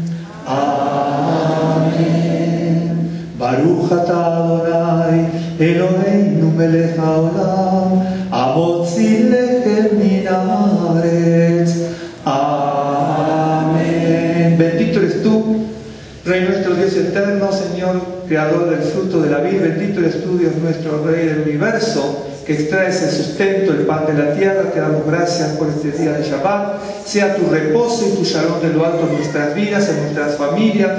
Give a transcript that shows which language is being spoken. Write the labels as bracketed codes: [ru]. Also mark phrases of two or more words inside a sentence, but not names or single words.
[he] Amen. ברוך אתה אדוני אלוהינו מלך העולם המוציא לחם מן הארץ. [es] Amén. Bendito eres tú, Rey nuestro Dios eterno, Señor, Creador del fruto de la vid. Bendito eres tú, Dios nuestro, Rey del universo, que extraes el sustento, el pan de la tierra. Te damos gracias por este día de Shabbat. Sea tu reposo y tu shalom de lo alto en nuestras vidas, en nuestras familias.